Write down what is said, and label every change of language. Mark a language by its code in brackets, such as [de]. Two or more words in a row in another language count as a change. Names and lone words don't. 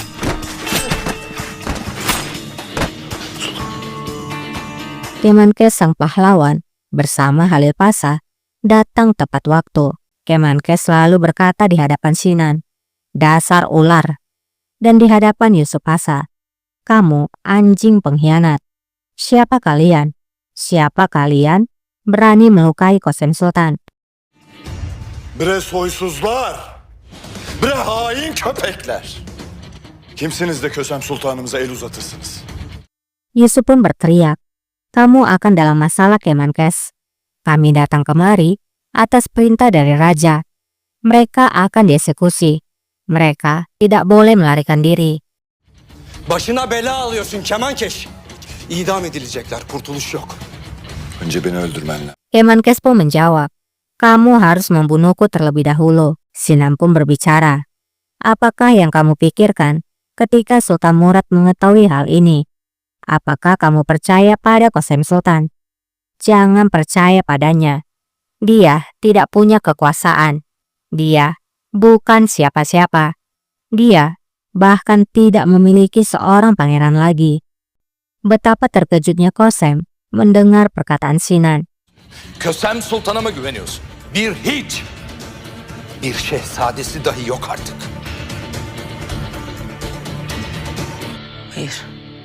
[id] Kemenkes sang pahlawan bersama Halil Pasha datang tepat waktu. Kemenkes selalu berkata di hadapan Sinan, "Dasar ular." Dan di hadapan Yusuf Pasha, "Kamu anjing pengkhianat. Siapa kalian? Siapa kalian berani melukai Kosem Sultan?" [tr] Bre soysuzlar! Bre hain köpekler! Kimsiniz de Kösem Sultanımıza el uzatırsınız? [id] Yusuf pun berteriak, "Kamu akan dalam masalah, Kemenkes. Kami datang kemari atas perintah dari raja. Mereka akan dieksekusi. Mereka tidak boleh melarikan diri." [tr] Başına bela alıyorsun Kemankeş. İdam edilecekler, kurtuluş yok. Önce beni öldürmen lazım. [id] Kemenkes pun menjawab, "Kamu harus membunuhku terlebih dahulu." Sinan pun berbicara, "Apakah yang kamu pikirkan ketika Sultan Murad mengetahui hal ini? Apakah kamu percaya pada Kosem Sultan? Jangan percaya padanya. Dia tidak punya kekuasaan. Dia bukan siapa-siapa. Dia bahkan tidak memiliki seorang pangeran lagi." Betapa terkejutnya Kosem mendengar perkataan Sinan. [tr] Kösem Sultan'a mı güveniyorsun? Bir hiç. Bir şehzadesi dahi yok artık. Hayır.